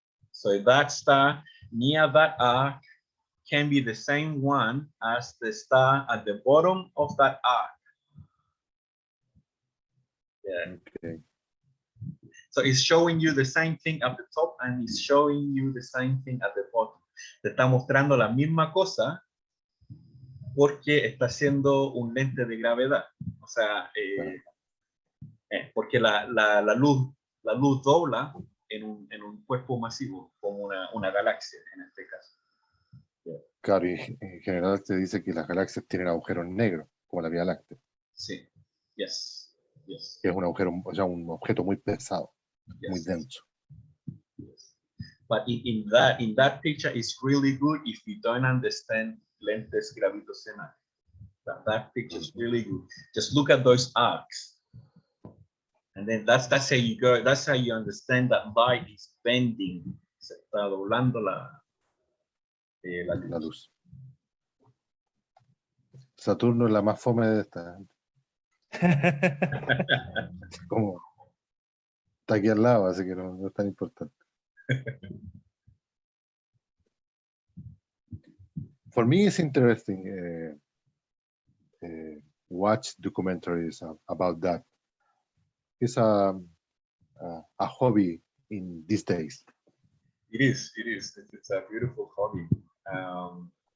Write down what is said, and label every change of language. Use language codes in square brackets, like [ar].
[en] So that star near that arc can be the same one as the star at the bottom of that arc. Yeah. Okay. So it's showing you the same thing at the top and it's showing you the same thing at the bottom. [es] Te está mostrando la misma cosa porque está haciendo un lente de gravedad. O sea, porque la luz la luz dobla en un cuerpo masivo, como una galaxia en este caso. Claro, y en general te dice que las galaxias tienen agujeros negros, como la Vía Láctea, [en] Sí, yes, yes, [es] que es un agujero, o sea, un objeto muy pesado, muy [en] yes. [es] denso. [en] Yes. But in that picture, it's really good if you don't understand lentes gravitacionales. That picture is really good. Just look at those arcs, and then that's how you go. That's how you understand that light is bending. [es] Se está doblando la luz. La luz. Saturno es la más fome de estas. Como está aquí al lado, así que no es tan importante. [en] For me, it's interesting watch documentaries about that. It's a hobby in these days. It is. It's a beautiful hobby.